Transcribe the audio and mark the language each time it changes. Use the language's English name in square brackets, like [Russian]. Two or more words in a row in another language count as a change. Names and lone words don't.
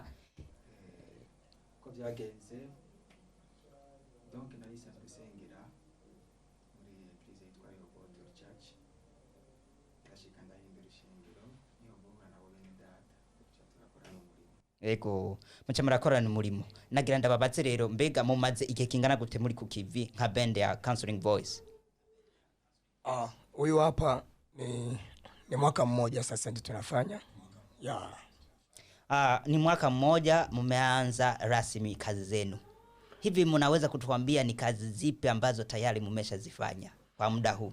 [Rundi] ko byagenze donc nahise gusengera muri eglise yitwa IRIKO church ndashika ndahindura ishengero niho mvuga nabo bene data turakorana umurimo ego muca murakorana umurimo nagira ndababaze rero mbega mumaze igihe kingana gute muri kukivi nka band ya Counseling Voice [Swahili] huyu hapa ni mwaka mmoja sasa ndio tunafanya ni mwaka mmoja mumeanza rasmi kazi zenu. Hivi mnaweza kutuambia ni kazi zipi ambazo tayari mmeshazifanya kwa muda huu?